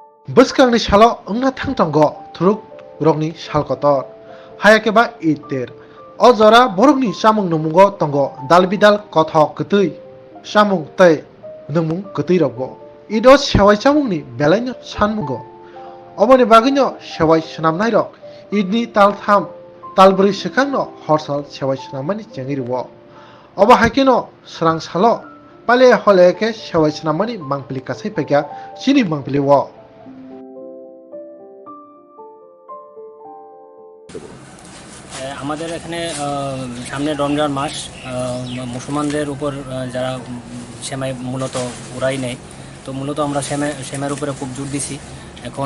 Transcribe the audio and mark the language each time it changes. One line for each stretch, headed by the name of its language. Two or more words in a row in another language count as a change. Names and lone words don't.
Kok Borok: Bwskangni salo wngna thangtango thuruk rokni salkotor hayakeba iter o jora borokni samung numugo tongo dalbidal kothok kwtui samung tei nungmung kwtui rokbo ido sewai samungni belaino sanmungo oboni bagino sewai swnamnai rok idni taltham talbrui swkangno horsal sewai swnamani chengirwo obo haikeno srang salo pale holeke sewai swnamani mangpili kasai paikya sini mangpili wo
Bangla: আমাদের এখানে সামনে রমজান মাস মুসলমানদের উপর যারা সেমাই মূলত ওরাই নেয় তো মূলত আমরা সেমাইয়ের উপরে খুব জোর দিছি এখন